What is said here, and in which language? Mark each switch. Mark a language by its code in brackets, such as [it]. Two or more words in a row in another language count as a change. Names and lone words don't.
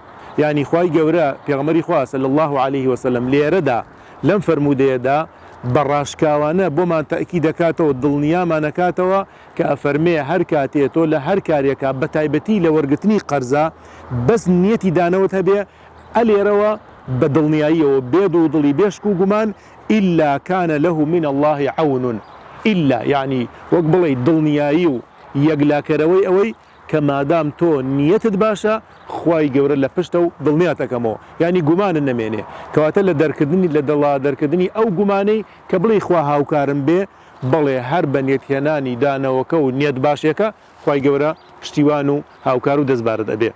[ckb] یعنی خوای گەورە پێغەمبەری خوا [ar] صلی الله عليه وسلم [ckb] لێرەدا لەم فەرموودەیەدا بەڕاشکاوانە بۆمان تەئکید دەکاتەوە دڵنیامان نەکاتەوە کە ئەفەرمێ هەر کاتێ تۆ لە هەر کارێکە بە تایبەتی لە وەرگرتنی قەرزە بەس نیەتی دانەوەت هەبێ ئەلێرەوە بە دڵنیاییەوە بێد و دڵی بێشک و گومان [ar] إلا كان له من الله عون. [ckb] إلا یعنی وەک بڵێ دڵنیایی و یەکلاکەرەوەی ئەوەی کە مادام تۆ نیەتت باشە خوای گەورە لە پشتە و دڵنیاتەکەمەوە یعنی گومانت نەمێنێ کەواتە لە دەرکردنی لە دڵا دەرکردنی ئەو گومانەی کە بڵێ خوا هاوکارم بێ بڵێ هەر بە نێتهێنانی دانەوەکە و نیەت باشێکە خوای گەورە پشتیوان و هاوکار و دەستبارت ئەبێ.